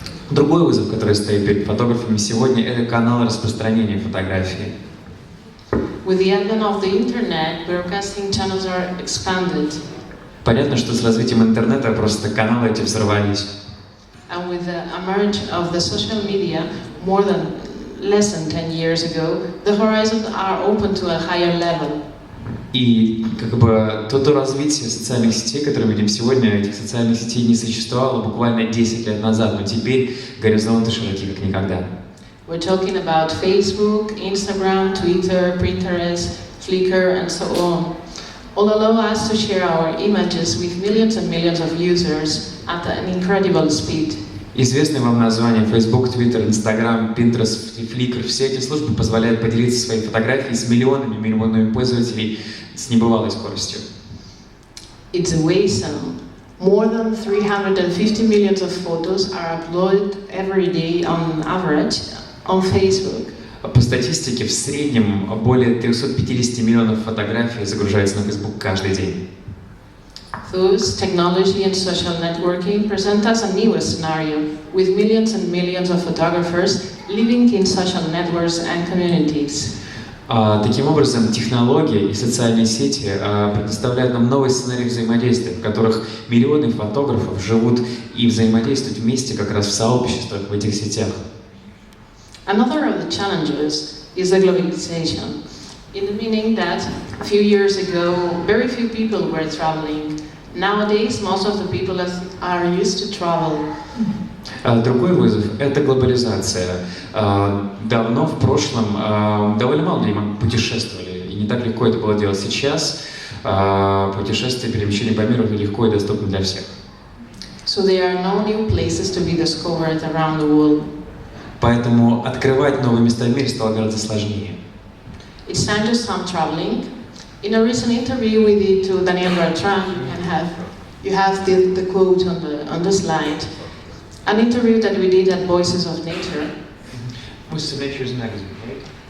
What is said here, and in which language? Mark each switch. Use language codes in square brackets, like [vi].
[ru] Другой вызов, который стоит перед фотографами сегодня, это канал распространения фотографии. [en] With the advent of the internet, broadcasting channels are expanded. [ru] Понятно, что с развитием интернета просто каналы эти взорвались. [en] And with the emerge of the social media, less than 10 years ago, the horizons are open to a higher level. [ru] И как бы то развитие социальных сетей, которые мы видим сегодня, этих социальных сетей не существовало буквально 10 лет назад, но теперь горизонты широки как никогда. [en] We're talking about Facebook, Instagram, Twitter, Pinterest, Flickr, and so on. All allow us to share our images with millions and millions of users at an incredible speed. [ru] Известные вам названия Facebook, Twitter, Instagram, Pinterest, Flickr, все эти службы позволяют поделиться своей фотографией с миллионами пользователей с небывалой скоростью. [en] It's awesome. More than 350 million of photos are uploaded every day on average on Facebook. [ru] По статистике, в среднем более 350 миллионов фотографий загружается на Facebook каждый день. [en] Thus, technology and social networking present us a new scenario, with millions and millions of photographers living in social networks and communities. [ru] Таким образом, технологии и социальные сети предоставляют нам новый сценарий взаимодействия, в которых миллионы фотографов живут и взаимодействуют вместе как раз в сообществах, в этих сетях. [en] Another of the challenges is the globalization, in the meaning that a few years ago, very few people were traveling. Nowadays, most of the people are used to travel. [ru] Другой вызов – это глобализация. Давно в прошлом довольно мало людей путешествовали, и не так легко это было делать. Сейчас путешествия, перемещения по миру легко и доступны для всех. [en] So there are no new places to be discovered around the world. [ru] Поэтому открывать новые места в мире стало гораздо сложнее. [en] It's time to start traveling. In a recent interview we did to Daniel Bertrand, you have the quote on the slide. An interview that we did at Voices of Nature. Voices of Nature is a magazine, right?